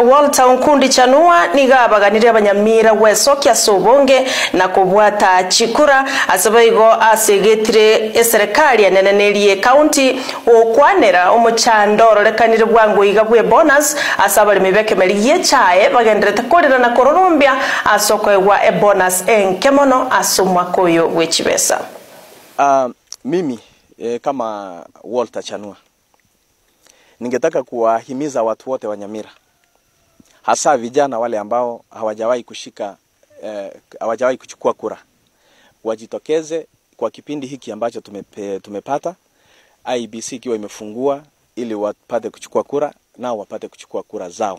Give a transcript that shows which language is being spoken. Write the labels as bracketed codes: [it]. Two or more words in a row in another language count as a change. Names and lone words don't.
[guz] Walter Nkundi Chanua niga abaganirira abanyamira wesokia sobonge na kubwata chikura asabaigo asegetire serikali yanenenerie county okwanera omuchandoro lekanire bwangu igabwe bonus asaba limebeke meliye chae bagendrete korera na kororumbia asokwewa e bonus enkemono asumwa koyo wechibesa. [sw] Mimi kama Walter Chanua ningetaka kuwahimiza watu wote wa Nyamira, hasa vijana wale ambao hawajawahi kuchukua kura, wajitokeze kwa kipindi hiki ambacho tumepata IEBC ikiwa imefungua ili wapate kuchukua kura na wapate kuchukua kura zao.